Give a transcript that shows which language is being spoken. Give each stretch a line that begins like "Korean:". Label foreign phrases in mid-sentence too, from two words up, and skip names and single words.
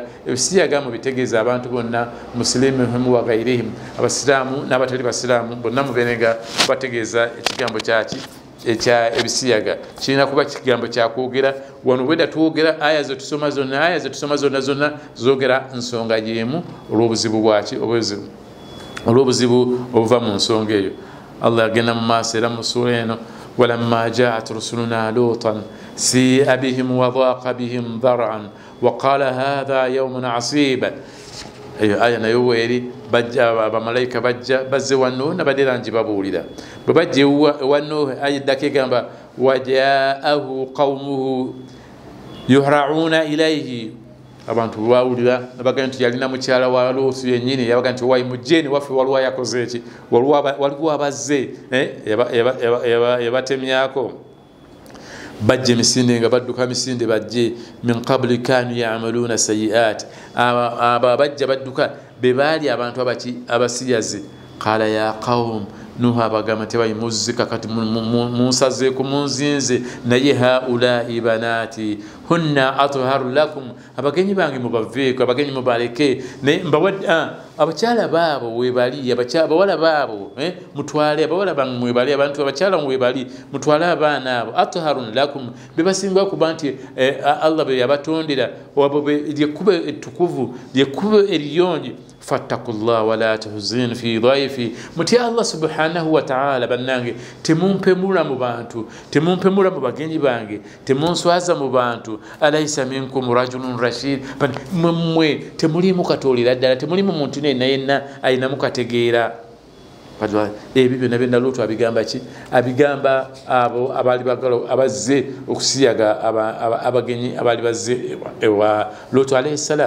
Ganda: Ebisiyaga mu bitegeeza abantu bonna,
Arabic: مسلمهم وغيرهم,
Ganda: abasiraamu n'abatali basiraamu bonna mubeerenga bategeeza ekigambo kyaki ekya ebisiyaga. Kirina kuba kigambo kyakwogera wano bweda twogera aya ze tusoma zonna zoogera nsonga y'emu olw'obuzibu bwaki olw'obuzibu obuva mu nsonga eyo. Allah agenda mu maaso era mu sura eno,
Arabic: ولما جاءت رسلنا لوطا سيء بهم وضاق بهم ذرعا وقال هذا يوم عصيب.
Ganda: Eyo aya nayo weeri bajja abamalayika bazze wa Nuhu nabadde era ngibabuulira. Bwe bajja ewa Nuhu aya eddako egamba
Arabic: وجاءه قومه يهرعون إليه.
Ganda: Abantu bawulira nabaga nti yalina mukyala wa Luutu yennyini, yabaga nti wayi mujjeeni waffe waliwo yakoze eki, waliwo abazze yabatemyako. Bajje misinde nga badduka misinde bajje
Arabic: من قبل كانوا يعملون السيئات,
Ganda: aba bajja badduka be baali abantu abasiyazi.
Arabic: قال يا قوم,
Ganda: Nuhu abagamba nti wayi muzzika kati munsazeeku munzinze, naye
Arabic: هؤلاء بناتي هن أطهر لكم,
Ganda: abagenyi bange mubaveeko, abagenyi mubaleke, naye abakyala baabo webali, abawala baabo mutwale, abawala bange mwebali, abantu abakyala mwebali mutwale abaana abo.
Arabic: أطهر لكم,
Ganda: bebasinga okuba nti Allah be yabatondera, lyekkubo ettukuvu, lyekkubo eriyonje.
Arabic: فاتقوا الله ولا تخزون في ضيفي,
Ganda: mutya
Arabic: الله سبحانه وتعالى
Ganda: bannange, temumpemula mu bantu, temumpemula mu bagenyi bange, temunswaza mu bantu.
Arabic: أليس منكم رجل رشيد,
Ganda: mmwe temulimu katoolera ddala, temulimu muntu yenna ayinamu kategeera. Ebyo byonna byonna Luutu abigamba ki? Abigamba abo abaali bagala abazze okusiyaga abagenyi abaali bazze ewa Luutu
Arabic: عليه السلام.